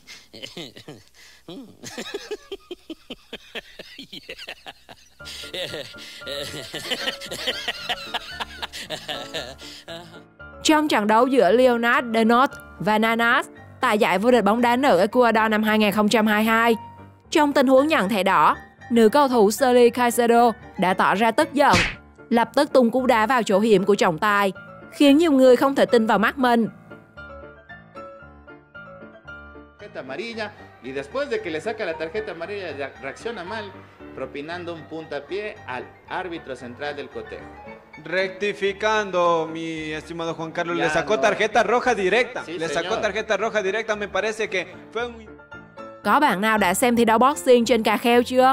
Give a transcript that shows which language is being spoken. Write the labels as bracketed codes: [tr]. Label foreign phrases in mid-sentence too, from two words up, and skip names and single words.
[vi] Trong trận đấu giữa Leonard Denot và Nanas tại giải vô địch bóng đá nữ Ecuador năm 2022, trong tình huống nhận thẻ đỏ, nữ cầu thủ Shirley Caicedo đã tỏ ra tức giận, lập tức tung cú đá vào chỗ hiểm của trọng tài, khiến nhiều người không thể tin vào mắt mình. [es] Amarilla y después de que le saca la tarjeta amarilla reacciona mal propinando un puntapié al árbitro central del cotejo. Rectificando, mi estimado Juan Carlos, le sacó tarjeta roja directa. Sí, le sacó tarjeta roja directa, me parece que fue un... [vi] Có bạn nào đã xem thi đấu boxing trên cà kheo chưa?